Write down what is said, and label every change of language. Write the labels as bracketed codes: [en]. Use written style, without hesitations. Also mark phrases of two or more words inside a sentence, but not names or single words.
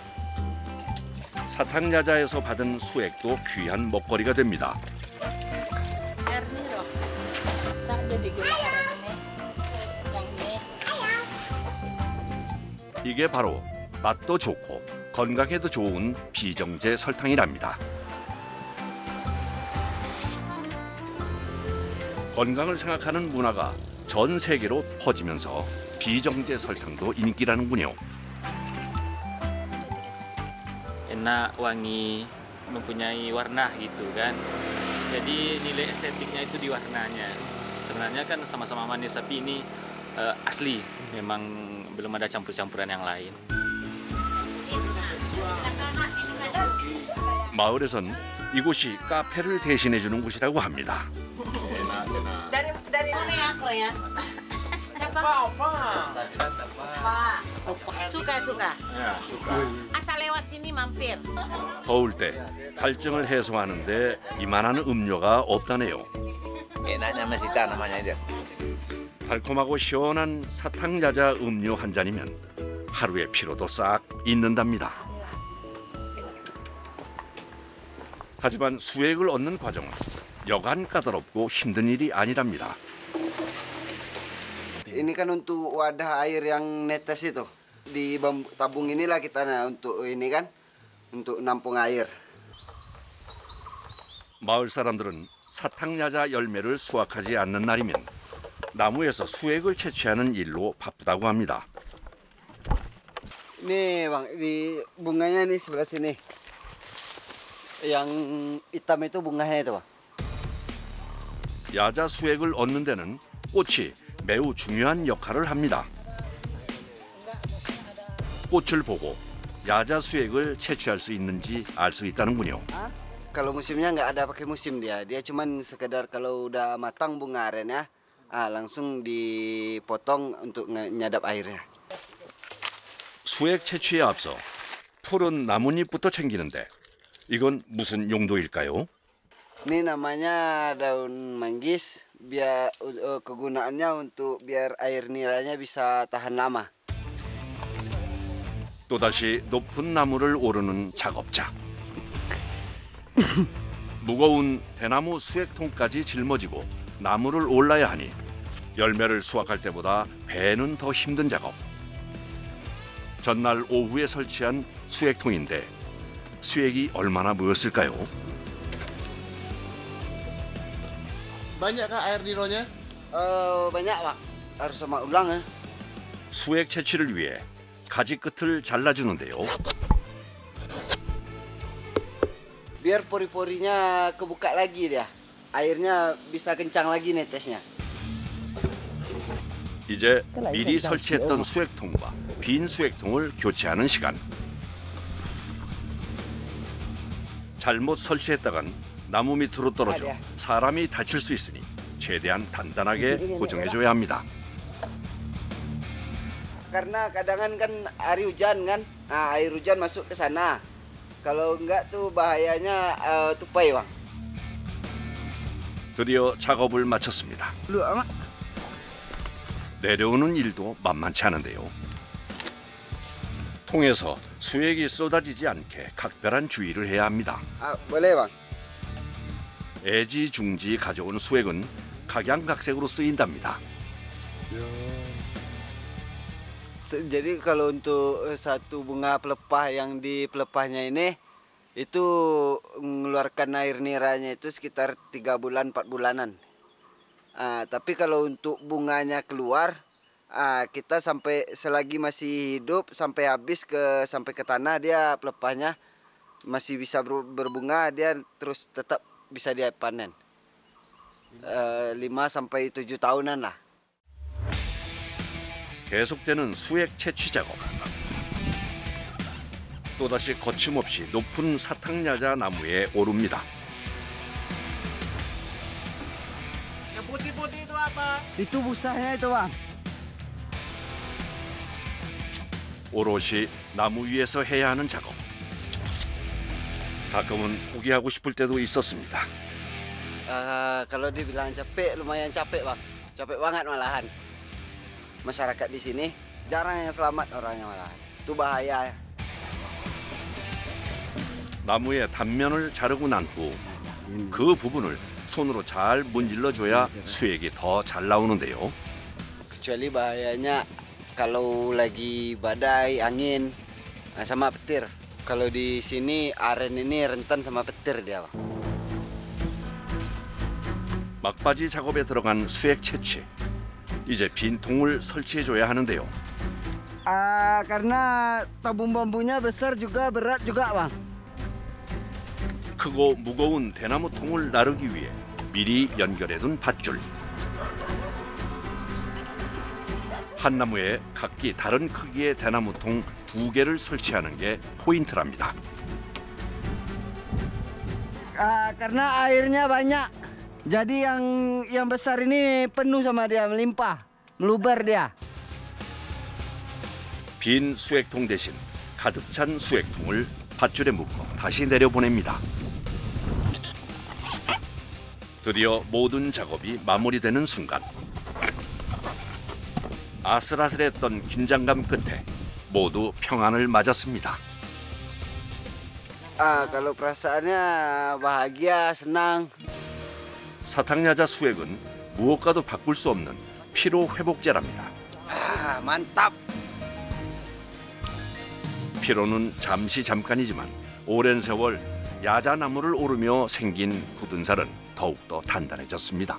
[ko] 사탕야자에서 받은 수액도 귀한 먹거리가 됩니다. 이게 바로 맛도 좋고 건강에도 좋은 비정제 설탕이랍니다. 건강을 생각하는 문화가 전 세계로 퍼지면서 비정제 설탕도 인기라는군요. [id] enak, wangi, mempunyai warna gitu kan. Jadi nilai estetiknya itu di warnanya. Sebenarnya kan sama-sama manis tapi ini asli, memang belum ada campur-campuran yang lain. [ko] 마을에선 이곳이 카페를 대신해 주는 곳이라고 합니다. [id] Dari mana ya, Klo ya? Siapa? Suka. Asal lewat sini mampir. [ko] 더울 때 탈증을 해소하는데 이만한 음료가 없다네요. [id] Enaknya mesita namanya itu. [ko] 달콤하고 시원한 사탕야자 음료 한 잔이면 하루의 피로도 싹 잊는답니다. 하지만 수액을 얻는 과정은 여간 까다롭고 힘든 일이 아니랍니다. [id] Ini kan untuk wadah air yang netes itu. Di tabung inilah kita untuk ini kan, untuk nampung air. [ko] 마을 사람들은 사탕야자 열매를 수확하지 않는 날이면 나무에서 수액을 채취하는 일로 바쁘다고 합니다. [id] Nih bang, di bunganya nih sebelah sini. Yang hitam itu bunganya itu bang. [ko] 야자 수액을 얻는 데는 꽃이 매우 중요한 역할을 합니다. 꽃을 보고 야자 수액을 채취할 수 있는지 알 수 있다는군요. [id] Kalau musimnya nggak ada pakai musim dia cuman sekedar kalau udah matang bunga arennya, langsung dipotong untuk nyadap airnya. [ko] 수액 채취에 앞서 푸른 나뭇잎부터 챙기는데 이건 무슨 용도일까요? [id] Ini namanya daun manggis, biar kegunaannya untuk biar air niranya bisa tahan lama. [ko] 또다시 높은 나무를 오르는 작업자. 무거운 대나무 수액통까지 짊어지고 나무를 올라야 하니 열매를 수확할 때보다 배는 더 힘든 작업. 전날 오후에 설치한 수액통인데 수액이 얼마나 모였을까요? [id] Banyakkah air nironya? Banyak pak, harus sama ulang ya. [ko] 수액 채취를 위해 가지 끝을 잘라주는데요. [id] Biar pori-porinya kebuka lagi dia, airnya bisa kencang lagi netesnya. [ko] 이제 미리 설치했던 수액통과 빈 수액통을 교체하는 시간. 잘못 설치했다간 나무 밑으로 떨어져 사람이 다칠 수 있으니 최대한 단단하게 고정해줘야 합니다. [id] Karena kadang kan hari hujan kan, air hujan masuk ke sana. Kalau enggak tuh bahayanya tupai bang. [ko] 드디어 작업을 마쳤습니다. 내려오는 일도 만만치 않은데요. 통에서 수액이 쏟아지지 않게 각별한 주의를 해야 합니다. [id] Boleh bang? [ko] 애지중지 가져온 수액은 각양각색으로 쓰인답니다. [id] Jadi kalau untuk satu bunga pelepah yang di pelepahnya ini itu mengeluarkan air niranya itu sekitar 3 bulan 4 bulanan. Tapi kalau untuk bunganya keluar kita sampai selagi masih hidup sampai habis sampai ke tanah dia pelepahnya masih bisa berbunga, dia terus tetap bisa dipanen. 5 sampai 7 tahunan lah. [ko] 계속되는 수액 채취 작업. 또다시 거침없이 높은 사탕야자 나무에 오릅니다. [id] Yang putih-putih itu apa? Itu busanya itu bang. [ko] 오롯이 나무 위에서 해야 하는 작업. 가끔은 포기하고 싶을 때도 있었습니다. [id] Kalau dibilang capek, lumayan capek bang. Capek banget malahan. Masyarakat di sini jarang yang selamat orangnya malahan. Itu bahaya. [ko] 나무의 단면을 자르고 난 후 그 부분을 손으로 잘 문질러줘야 수액이 더 잘 나오는데요. [id] Kecuali bahayanya kalau lagi badai, angin, sama petir. Kalau di sini aren ini rentan sama petir dia bang. [ko] 막바지 작업에 들어간 수액 채취. 이제 빈 통을 설치해줘야 하는데요. [id] Karena tabung bambunya besar juga berat juga bang. [ko] 크고 무거운 대나무 통을 나르기 위해 미리 연결해둔 밧줄. 한 나무에 각기 다른 크기의 대나무 통 2개를 설치하는 게 포인트랍니다. [id] Karena airnya banyak, jadi yang besar ini penuh sama dia, melimpah, meluber dia. [ko] 빈 수액통 대신 가득 찬 수액통을 밧줄에 묶어 다시 내려보냅니다. 드디어 모든 작업이 마무리되는 순간. 아슬아슬했던 긴장감 끝에 모두 평안을 맞았습니다. [id] Kalau perasaannya bahagia, senang. [ko] 사탕야자 수액은 무엇과도 바꿀 수 없는 피로 회복제랍니다. [id] Mantap. [ko] 피로는 잠깐이지만 오랜 세월 야자나무를 오르며 생긴 굳은 살은 더욱더 단단해졌습니다.